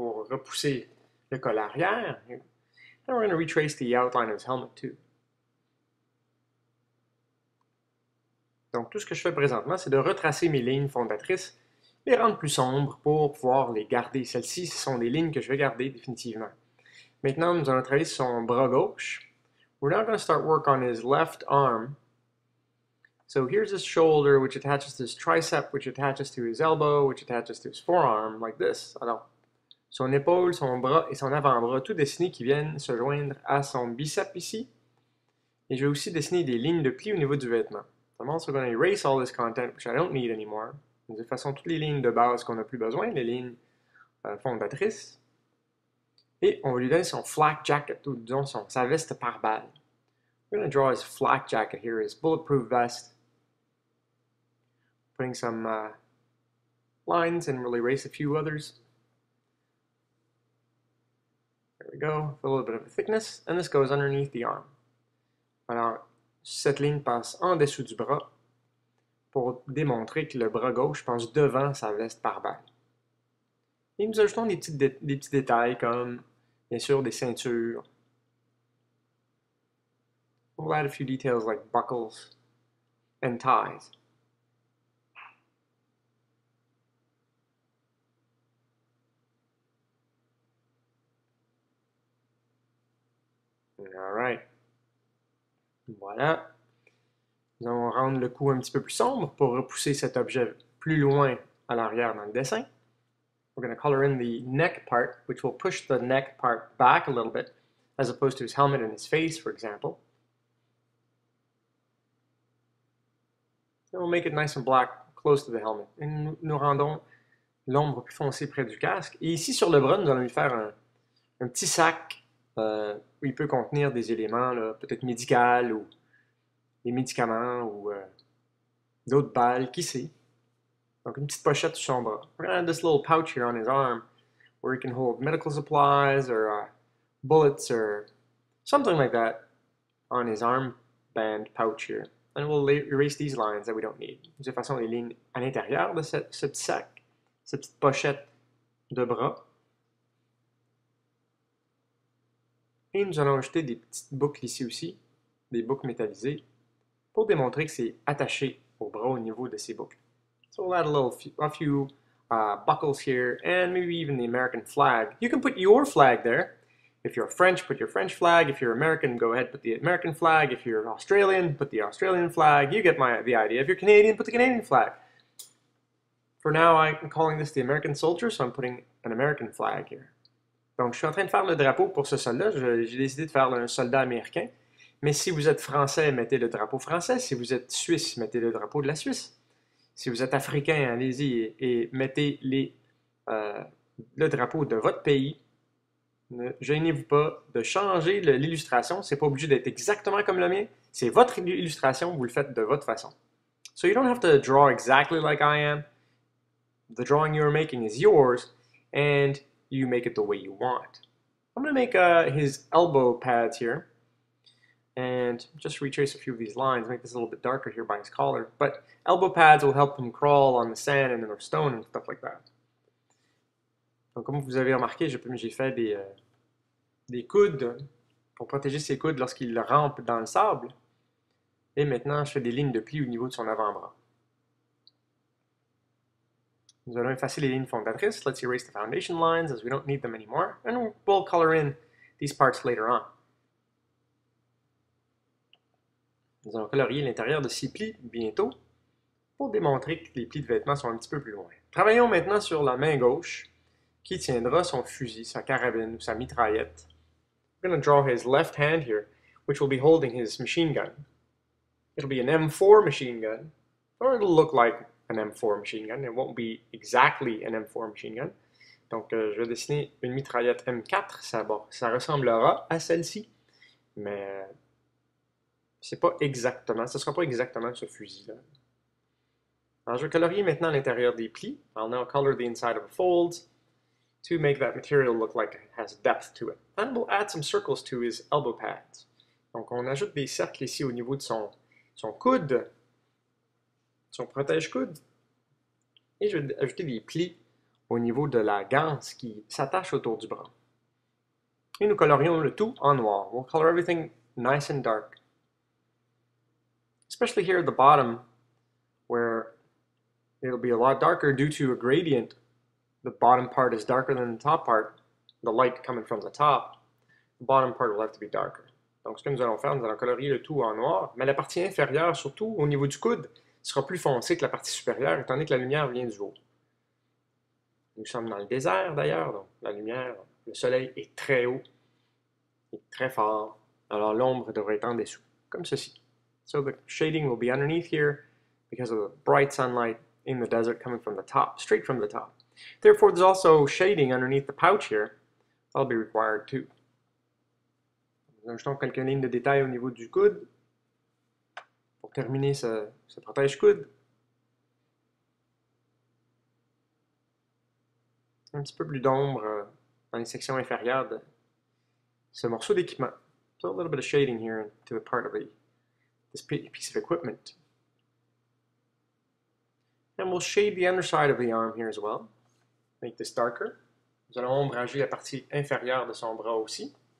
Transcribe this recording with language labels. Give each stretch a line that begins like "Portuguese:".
French: repousser le col arrière.
English: And we're going to retrace the outline of his helmet too.
French: Donc, tout ce que je fais présentement, c'est de retracer mes lignes fondatrices, les rendre plus sombres pour pouvoir les garder. Celles-ci, ce sont des lignes que je vais garder définitivement. Maintenant, nous allons travailler sur son bras gauche.
English: We're now going to start work on his left arm. So here's his shoulder, which attaches to his tricep, which attaches to his elbow, which attaches to his forearm, like this.
French: Alors, son épaule, son bras et son avant-bras, tout dessinés qui viennent se joindre à son biceps ici. Et je vais aussi dessiner des lignes de pli au niveau du vêtement.
English: I'm also going to erase all this content, which I don't need anymore.
French: De toute façon, toutes les lignes de base qu'on n'a plus besoin, les lignes fondatrices. Et on va lui donner son flak jacket, ou disons sa veste par balle.
English: We're going to draw his flak jacket here, his bulletproof vest. Putting some lines, and we'll erase a few others. There we go, a little bit of a thickness, and this goes underneath the arm.
French: Alors, cette ligne passe en dessous du bras pour démontrer que le bras gauche passe devant sa veste par balle. Et nous ajoutons des petits détails comme, bien sûr, des ceintures.
English: We'll add a few details like buckles and ties. All right. Voilà.
French: Nous allons rendre le cou un petit peu plus sombre pour repousser cet objet plus loin à l'arrière dans le dessin.
English: We're going to color in the neck part, which will push the neck part back a little bit, as opposed to his helmet and his face, for example. And we'll make it nice and black close to the helmet.
French: Et nous rendons l'ombre plus foncée près du casque. Et ici, sur le bras, nous allons lui faire un petit sac où il peut contenir des éléments, peut-être médicaux ou des médicaments ou d'autres balles, qui sait. Donc une petite pochette sur son bras.
English: We're going to add this little pouch here on his arm where he can hold medical supplies or bullets or something like that on his armband pouch here. And we'll erase these lines that we don't need.
French: De toute façon, les lignes à l'intérieur de ce petit sac, cette petite pochette de bras. Et nous allons ajouter des petites boucles ici aussi, des boucles métallisées, pour démontrer que c'est attaché au bras au niveau de ces boucles.
English: So we'll add a few buckles here, and maybe even the American flag. You can put your flag there. If you're French, put your French flag. If you're American, go ahead, put the American flag. If you're Australian, put the Australian flag. You get the idea. If you're Canadian, put the Canadian flag. For now, I'm calling this the American soldier, so I'm putting an American flag here.
French: Donc, je suis en train de faire le drapeau pour ce soldat. J'ai décidé de faire un soldat américain. Mais si vous êtes français, mettez le drapeau français. Si vous êtes suisse, mettez le drapeau de la Suisse. Si vous êtes africain, allez-y et mettez le drapeau de votre pays. Ne gênez-vous pas de changer l'illustration. C'est pas obligé d'être exactement comme le mien. C'est votre illustration, vous le faites de votre façon.
English: So you don't have to draw exactly like I am. The drawing you're making is yours, and you make it the way you want. I'm going to make his elbow pads here, and just retrace a few of these lines, make this a little bit darker here by his collar. But elbow pads will help him crawl on the sand and in the stone and stuff like that.
French: Donc, comme vous avez remarqué, j'ai fait des coudes pour protéger ses coudes lorsqu'il rampe dans le sable. Et maintenant, je fais des lignes de pli au niveau de son avant-bras. Nous allons effacer les lignes fondatrices.
English: Let's erase the foundation lines as we don't need them anymore. And we'll color in these parts later on.
French: Nous allons colorier l'intérieur de ces plis bientôt pour démontrer que les plis de vêtements sont un petit peu plus loin. Travaillons maintenant sur la main gauche qui tiendra son fusil, sa carabine ou sa mitraillette.
English: We're going to draw his left hand here, which will be holding his machine gun. It'll be an M4 machine gun, or it'll look like an M4 machine gun. It won't be exactly an M4 machine gun.
French: Donc, je vais dessiner une mitraillette M4. Ça ressemblera à celle-ci, mais c'est pas exactement, ce ne sera pas exactement ce fusil-là. Alors, je vais colorier maintenant l'intérieur des plis.
English: I'll now color the inside of the folds to make that material look like it has depth to it. And we'll add some circles to his elbow pads.
French: Donc, on ajoute des cercles ici au niveau de son coude, son protège-coude. Et je vais ajouter des plis au niveau de la ganse qui s'attache autour du bras. Et nous colorions le tout en noir.
English: We'll color everything nice and dark. Especially here at the bottom, where it'll be a lot darker due to a gradient. The bottom part is darker than the top part. The light coming from the top, the bottom part will have to be darker.
French: Donc, ce que nous allons faire, nous allons colorier le tout en noir, mais la partie inférieure, surtout au niveau du coude, sera plus foncée que la partie supérieure, étant donné que la lumière vient du haut. Nous sommes dans le désert, d'ailleurs, donc la lumière, le soleil est très haut, et très fort, alors l'ombre devrait être en dessous, comme ceci.
English: So the shading will be underneath here, because of the bright sunlight in the desert coming from the top, straight from the top. Therefore, there's also shading underneath the pouch here. That'll be required too.
French: Nous ajoutons quelques lignes de détail au niveau du coude pour terminer ce protège-coude. Un petit peu plus d'ombre dans les sections inférieures de ce morceau d'équipement.
English: So a little bit of shading here to the part of this piece of equipment. And we'll shade the underside of the arm here as well. Make this darker.
French: Nous allons ombrager la partie inférieure de son bras aussi.